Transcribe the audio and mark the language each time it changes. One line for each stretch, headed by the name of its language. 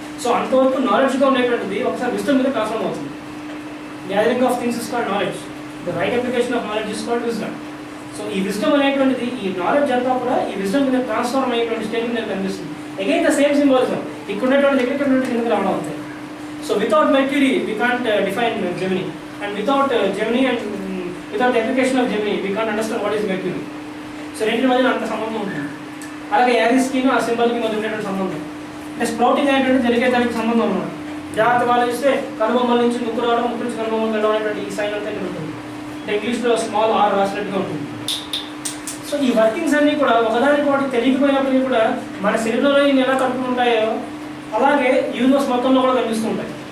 Telugu: So అంతవరకు నాలెడ్జ్గా ఉండేటువంటిది ఒకసారి విజ్డమ్ మీద ట్రాన్స్ఫార్మ్ అవుతుంది.
English: Gathering of things is called knowledge, the right application of knowledge is called wisdom.
Telugu: So ఈ విజ్డమ్ అనేటువంటిది, ఈ నాలెడ్జ్ అంతా కూడా ఈ విజ్డమ్ మీద ట్రాన్స్ఫార్మ్ అయ్యేటువంటి స్టేజ్ మీద కనిపిస్తుంది.
English: again the same symbolism,
Telugu: ఇక్కడ ఉన్నటువంటి దగ్గర కిందకి రావడం అవుతాయి.
English: So without Mercury, we can't define Gemini, and without Gemini and without the application of Gemini, we can't understand what is Mercury.
Telugu: So రెండింటి మధ్యన అంత సంబంధం ఉంటుంది. అలాగే యారిస్కి ఆ సింబల్కి మధ్య ఉండేటువంటి సంబంధం, అంటే స్ప్రౌటింగ్ అనేటువంటి జరిగే దానికి సంబంధం అన్నమాట. జాగ్రత్త ఆలోచిస్తే కనుబొమ్మల నుంచి ముక్కు రావడం, ముక్కు నుంచి కనుబొమ్మలు వెళ్ళడం అనేటువంటి ఈ సైన్ అంతా ఉంటుంది. అంటే ఇంగ్లీష్లో స్మాల్ ఆర్ రాసినట్టుగా ఉంటుంది. సో ఈ వర్కింగ్స్ అన్నీ కూడా ఒకదానికి ఒకటి తెలియకపోయినప్పటికీ కూడా మన శరీరంలో ఇవి ఎలా కలుపుకుంటాయో ఉంటాయో అలాగే యూనివర్స్ మొత్తంలో కూడా కనిపిస్తూ ఉంటాయి.